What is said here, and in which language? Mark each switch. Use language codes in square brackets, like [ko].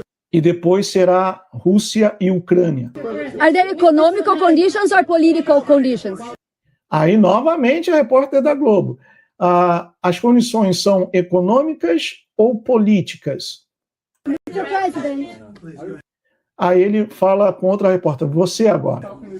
[pt] E depois será Rússia e Ucrânia. [en] Are there economic conditions or political conditions? [pt] Aí, novamente, a repórter da Globo. As condições são econômicas ou políticas? [en] Mr. President. [pt] Aí ele fala com outra repórter, você agora.